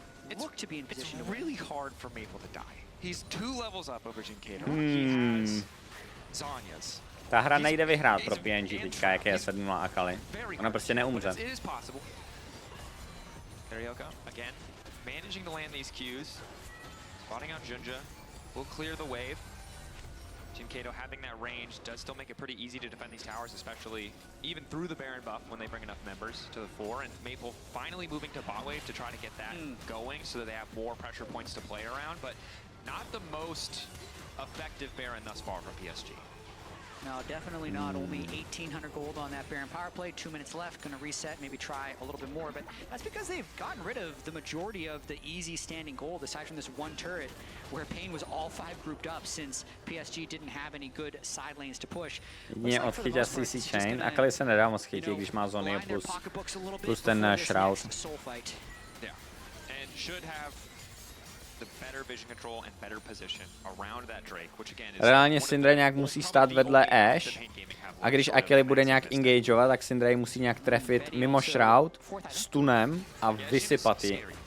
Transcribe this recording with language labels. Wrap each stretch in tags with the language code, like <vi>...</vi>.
<en>It's really hard for Maple to die. He's 2 levels up over Jinkato. He has Zhonya's.</en> <cs>Ta hra nejde vyhrát pro PNG teďka, jak je 7-0 Akali. Ona prostě neumře.</cs> <en>There you go. Again, managing to land these Qs. Spotting out Junja. Will clear the wave. Jinkato having that range does still make it pretty easy to defend these towers, especially even through the Baron buff when they bring enough members to the 4. And Maple finally moving to bot wave to try to get that going so that they have more pressure points to play around, but not the most effective Baron thus far from PSG. No, definitely not. Only 1,800 gold on that Baron power play. 2 minutes left. Going to reset, maybe try a little bit more. But that's because they've gotten rid of the majority of the easy standing gold, aside from this one turret, where Pain was all 5 grouped up since PSG didn't have any good side lanes to push.</en> <cs>Jedině odchytí CC Chain. Akali se nedá moc chytit, když má zóny plus ten Shroud.</cs> <en>Yeah, and should have the better vision control and better position around that Drake, which again is</en> <cs>reálně Syndra nějak musí stát vedle Ashe a když Akali bude nějak engageovat, tak Syndra ji musí nějak trefit mimo Shroud, stunem a vysypat ji.</cs>